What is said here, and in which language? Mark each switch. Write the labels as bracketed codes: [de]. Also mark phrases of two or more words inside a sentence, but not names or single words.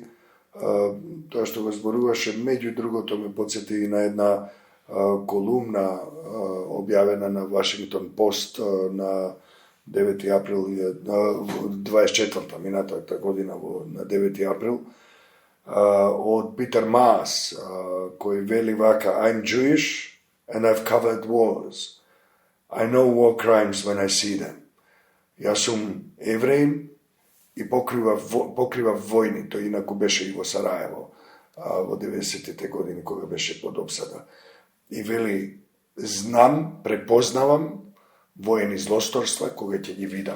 [mk] Тоа што го зборуваше, меѓу другото ме подсети и на една колумна објавена на Вашингтон Пост на 9 април 24-та минатата година на 9 април од Питер Маас, кој вели вака: [en] I'm Jewish and I've covered wars. I know war crimes when I see them. [mk] Јас сум евреин и покрива војни, тој инаку беше и во Сараево во 90-тите години кога беше под обсада. И вели, знам, препознавам воени злосторства кога ќе ги видам.